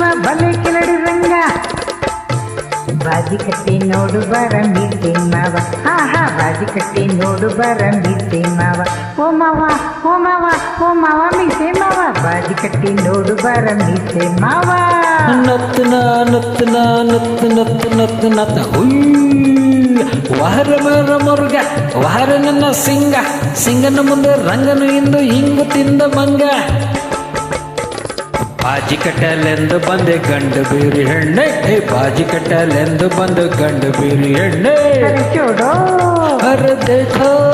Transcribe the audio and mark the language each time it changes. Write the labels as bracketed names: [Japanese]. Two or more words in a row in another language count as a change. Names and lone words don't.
[Kannada] ಬಲೆ ಕೆಳಡಿ ರಂಗ ಬಾಜಿ ಕಟ್ಟಿ ನೋಡು ಬರ ಮೀಸೆ ಮಾವ ಹಾ ಬಾಜಿ ಕಟ್ಟಿ ನೋಡು ಬರ ಮೀಸೆ ಮಾವ ಓ ಮಾವ ಓ ಮಾವ ಓ ಮಾವ ಮೀಸೆ ಮಾವ ಬಾಜಿ ಕಟ್ಟಿ ನೋಡು ಬರ ಮೀಸೆ ಮಾವ ನತ್ತನ ನತ್ತನ ನತ್ತ ನತ್ತ ನತ್ತ ನತ್ತ ವಹರ ಮರ ಮುರುಗ ವಹರ ನನ್ನ ಸಿಂಗನ ಮುಂದೆ ರಂಗನು ಇಂದು ಹಿಂಗು ತಿಂದ ಮಂಗ ಬಾಜಿ ಕಟ್ಟಲೆಂದು ಬಂದೆ ಗಂಡು ಬೀರಿ ಹೆಣ್ಣೆ ಬಾಜಿ ಕಟ್ಟಲೆಂದು ಬಂದು ಗಂಡು ಬೀರಿ ಹೆಣ್ಣೆ [Hindi] अरे छोड़ो अरे देखो